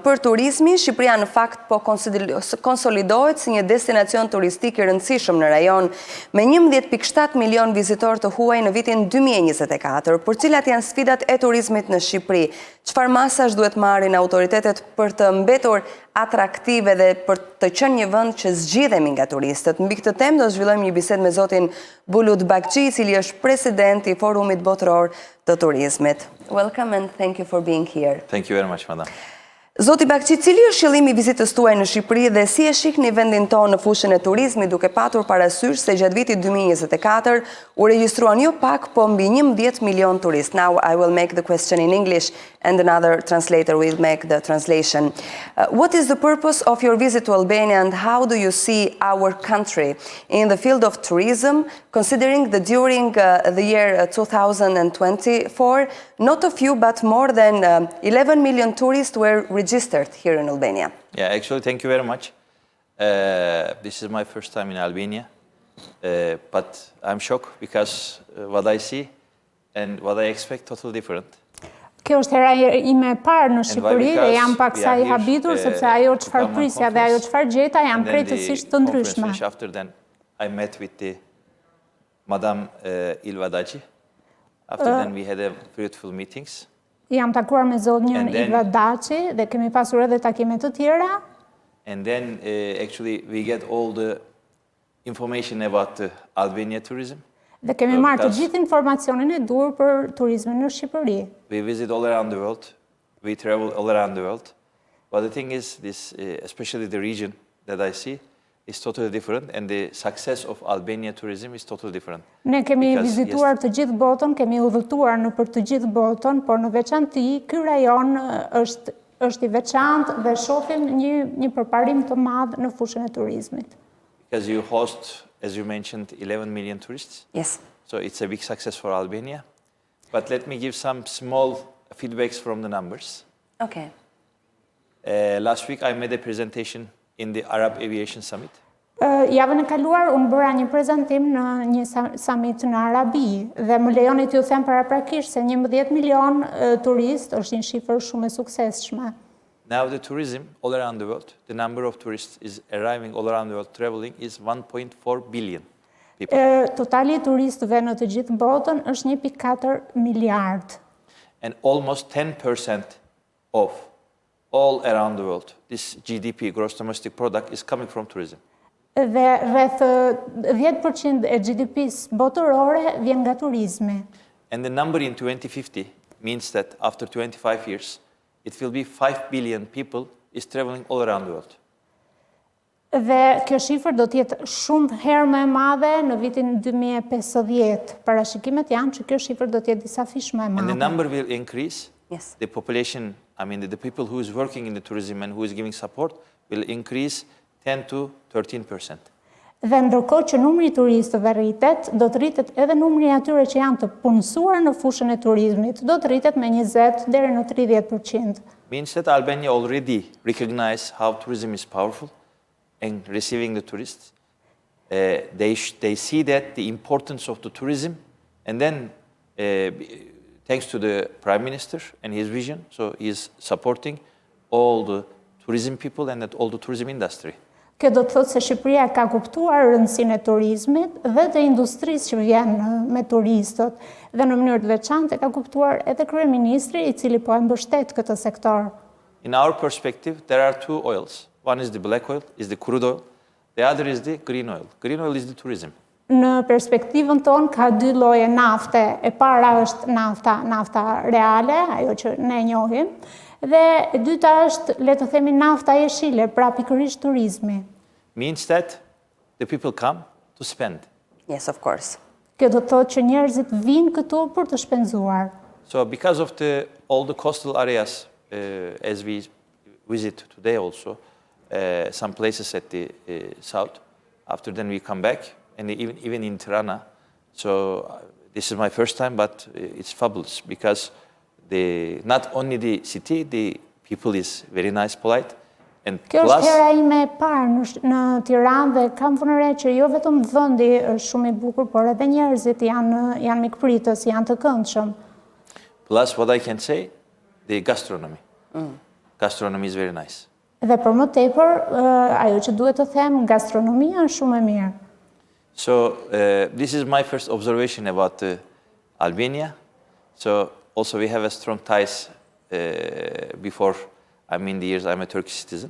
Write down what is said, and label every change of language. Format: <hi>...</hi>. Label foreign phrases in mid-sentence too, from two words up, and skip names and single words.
<sq>Për turizmin, Shqipëria në fakt po konsolidohet si një destinacion turistik I rëndësishëm në rajon, me 11.7 milion vizitorë të huaj në vitin 2024, për cilat janë sfidat e turizmit në Shqipëri. Çfarë masash duhet marrin autoritetet për të mbetur atraktive dhe për të qenë një vend që zgjidhemi nga turistët? Mbi këtë temë do zhvillojmë një bisedë me zotin Bulut Baĝci, I cili është presidenti I Forumit Botëror të Turizmit.</sq> <en>Welcome and thank you for being here. Thank you very much, madam.</en> <sq>Zoti Baġci, cili është qëllimi I vizitës tuaj në Shqipëri dhe si e shihni vendin tonë në fushën e turizmit, duke patur parasysh se gjatë vitit 2024 u regjistruan jo pak, po mbi 11 milion turist.</sq> <en>Now I will make the question in English and another translator will make the translation. What is the purpose of your visit to Albania and how do you see our country in the field of tourism, considering that during the year 2024, not a few but more than 11 million tourists were registered here in Albania? Yeah, actually, thank you very much. This is my first time in Albania, but I'm shocked because what I see and what I expect totally different.</en> <sq>Kjo është hera ime e parë në Shqipëri dhe jam pak sa I habitur sepse ajo çfarë prisja dhe ajo çfarë gjeta janë krejtësisht të ndryshme.</sq> <en>After then, I met with the Madam Ilvadaci. After then, we had a fruitful meetings.</en> <sq>Jam takuar me zonjën Ilvadaci dhe kemi pasur edhe takime të tjera.</sq> <en>And then, actually, we get all the information about the Albania tourism.</en> <sq>Dhe kemi marrë të gjithë informacionin e duhur për turizmin në Shqipëri.</sq> <en>We visit all around the world. We travel all around the world. But the thing is, this, especially the region that I see, is totally different, and the success of Albania tourism is totally different.</en> <sq>Ne kemi vizituar të gjithë botën, kemi udhëtuar në për të gjithë botën, por në veçanti ky rajon është I veçantë dhe shohim një përparim të madh në fushën e turizmit.</sq> <en>Because you host, as you mentioned, 11 million tourists. Yes. So it's a big success for Albania. But let me give some small feedbacks from the numbers. Okay. Last week I made a presentation in the Arab Aviation Summit.</en> <sq>Javën e kaluar unë bëra një prezantim në një summit në Arabi dhe më lejoni t'ju them paraprakisht se 11 milion turist është një shifër shumë e suksesshme.</sq> <en>Now the tourism all around the world, the number of tourists is arriving all around the world traveling is 1.4 billion people.</en> <sq>Totali I turistëve në të gjithë botën është 1.4 miliard.</sq> <en>And almost 10% of all around the world, this GDP, gross domestic product, is coming from tourism.</en> <sq>Dhe rreth 10% e GDP-s botërore vjen nga turizmi.</sq> <en>And the number in 2050 means that after 25 years, it will be 5 billion people is traveling all around the world.</en> <sq>Dhe kjo shifër do të jetë shumë herë më e madhe në vitin 2050. Parashikimet janë që kjo shifër do të jetë disa fish më e madhe.</sq> <en>And the number will increase. Yes. The population, I mean the people who is working in the tourism and who is giving support will increase 10 to 13%.</en> <sq>Dhe ndërkohë që numri I turistëve rritet, do të rritet edhe numri atyre që janë të punësuar në fushën e turizmit, do të rritet me 20 deri në 30%.</sq> <en>Means that Albania already recognize how tourism is powerful and receiving the tourists. They see that the importance of the tourism, and then thanks to the Prime Minister and his vision, so he is supporting all the tourism people and all the tourism industry.</en> <sq>Kjo do të thotë se Shqipëria ka kuptuar rëndësinë e turizmit dhe të industrisë që vjen me turistët dhe në mënyrë të veçantë ka kuptuar edhe kryeministri I cili po e mbështet këtë sektor.</sq> <en>In our perspective, there are two oils. One is the black oil, is the crude oil. The other is the green oil. Green oil is the tourism.</en> <sq>Në perspektivën tonë ka dy lloje nafte. E para është nafta reale, ajo që ne njohim, dhe e dyta është, le të themi, nafta jeshile, pra pikërisht turizmi.</sq> <en>Means that the people come to spend. Yes, of course.</en> <sq>Kjo do të thotë që njerëzit vinë këtu për të shpenzuar.</sq> <en>So because of all the coastal areas, as we visit today also, some places at the south, after then we come back, and even in Tirana. So this is my first time, but it's fabulous because not only the city, the people is very nice, polite, and</en> <sq>Kjo</sq> <en>plus...</en> <sq>është hera ime e parë në Tiranë dhe kam vënë re që jo vetëm vendi është shumë I bukur, por edhe njerëzit janë mikpritës, janë të këndshëm.</sq> <en>Plus, what I can say, the gastronomy. Gastronomy is very nice.</en> <sq>Dhe për më tepër, ajo që duhet të them, gastronomia është shumë e mirë.</sq> <en>So this is my first observation about Albania. So also we have a strong ties before the years I'm a Turkish citizen.</en>